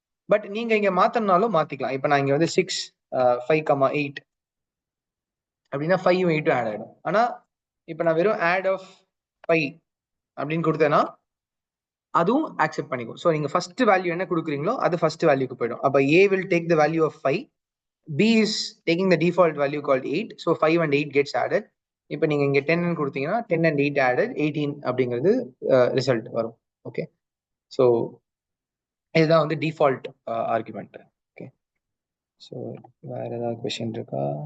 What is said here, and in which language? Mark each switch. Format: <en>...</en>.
<ta>But நீங்க இங்க மாத்தனாலும் மாத்திக்கலாம். இப்ப நான் இங்க வந்து 6 5 8 அப்படின்னா 5ம் 8ம் ஆட் ஆயிடும். ஆனா இப்ப நான் வெறும் ஆட் ஆஃப் 5 அப்படின்னு கொடுத்தேன்னா அதுவும் அக்செப்ட் பண்ணிக்கும். ஸோ நீங்க ஃபர்ஸ்ட் வேல்யூ என்ன கொடுக்குறீங்களோ அது ஃபர்ஸ்ட் வேல்யூக்கு போயிடும்.</ta> <en>அப்ப a will take the value of 5, b is taking the default value called 8, so 5 and 8 gets added.</en> <ta>இப்போ நீங்க இங்க 10 கொடுத்தீங்கன்னா</ta> <en>10 and 8 added 18</en> <ta>அப்படிங்கிறது ரிசல்ட் வரும். ஓகே, ஸோ இதுதான் வந்து டிஃபால்ட் ஆர்குமெண்ட். ஓகே, ஸோ வேற ஏதாவது கொஸ்டின் இருக்கா?</ta>